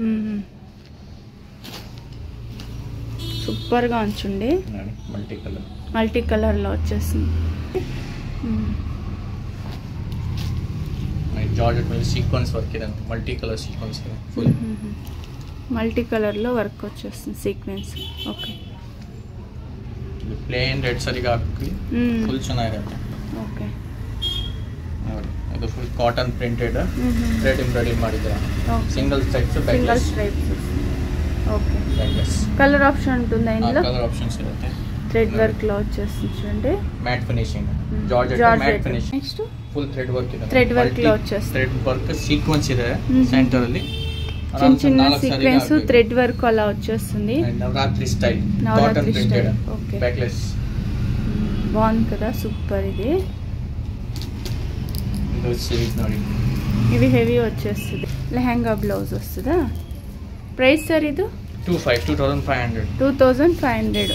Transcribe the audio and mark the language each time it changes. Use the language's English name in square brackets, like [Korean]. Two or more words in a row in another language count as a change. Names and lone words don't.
[Telugu] సూపర్ గా ఉంచుండి. [English] multi color [Telugu] లో వచ్చేసింది. [English] జార్జెట్ మీద sequence work ఇదంతా multi color sequence full multi color [Telugu] లో వర్క్ వచ్చేస్తుంది, సీక్వెన్స్. ఓకే, [English] plain red [Kannada] ಸರಿಗೆ ಹಾಕಿ ಫುಲ್ ಚೆನ್ನಾಗಿರುತ್ತೆ. ಓಕೆ, [English] ಇದು full cotton printed thread embroidery ಮಾಡಿದ್ದಾರೆ. single stripes, backless. [Telugu] ఓకే, [English] color option [Telugu] ఉంటుందా ఇందులో? [English] color options ఇರುತ್ತೆ. thread work [Telugu] లో వచ్చేస్తుంది చూడండి. [English] matte finishing, georgette matte finishing. next full thread work ಇದೆ. thread work [Telugu] లో వచ్చేస్తుంది. [English] thread work sequence ಇದೆ ಸೆಂಟರ್ ಅಲ್ಲಿ. [Telugu] చిన్న [English] sequence thread work [Telugu] అలా వచ్చేస్తుంది. [English] Navratri style, cotton printed, backless. [Telugu] బాగుంది కదా, సూపర్. ఇది ఇవి హెవీ వచ్చేస్తుంది. లెహంగా బ్లౌజ్ వస్తుందా? [English] price sir [Telugu] ఇది 2500.